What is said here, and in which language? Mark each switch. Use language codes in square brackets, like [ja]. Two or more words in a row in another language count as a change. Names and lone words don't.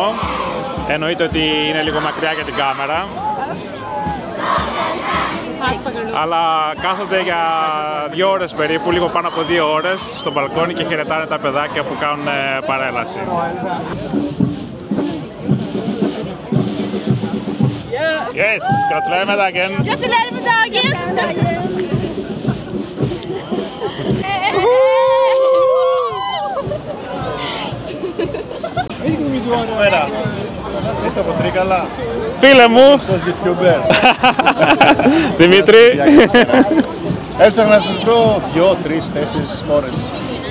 [el] Εννοείται ότι είναι λίγο μακριά για την κάμερα. Αλλά κάθονται για 2 ώρες περίπου, λίγο πάνω από 2 ώρες στο μπαλκόνι και χαιρετάνε τα παιδάκια που κάνουν παρέλαση. [no] Yes, gratulerer med dagen. Gratulerer med dagen! [el] Καλησπέρα. Είστε από Τρίκαλα. Φίλε μου! Σας YouTuber. Δημήτρη! Έψαχνα να σας βρω 2, 3, 4 ώρες.